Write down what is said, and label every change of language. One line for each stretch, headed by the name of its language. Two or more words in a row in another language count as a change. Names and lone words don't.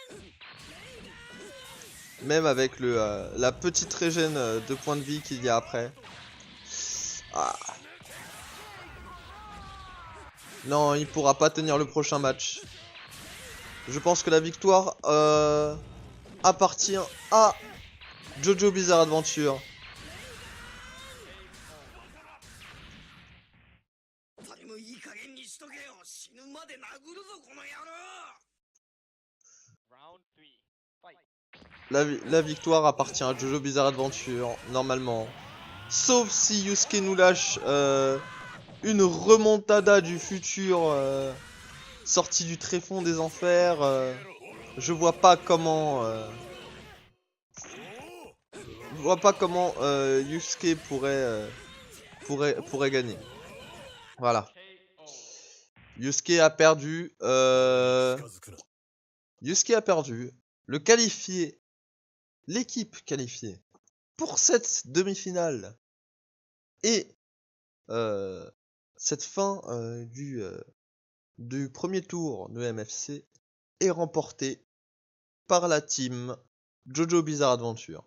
French: Même avec la petite régène de points de vie qu'il y a après. Ah. Non, il pourra pas tenir le prochain match. Je pense que la victoire appartient à Jojo Bizarre Adventure.
Japanese: 誰もいい加減にしとけよ死ぬまで殴るぞこの野郎
English: Round 3 Fight
French: La victoire appartient à Jojo Bizarre Adventure, normalement. Sauf si Yusuke nous lâche une remontada du futur sortie du tréfonds des enfers. Je vois pas comment... Yusuke pourrait gagner. Voilà. KO Yusuke a perdu.
Japanese: 近づくな
French: Yusuke a perdu. Le qualifié. L'équipe qualifiée pour cette demi-finale. Et cette fin du premier tour de MFC est remportée par la team Jojo Bizarre Adventure.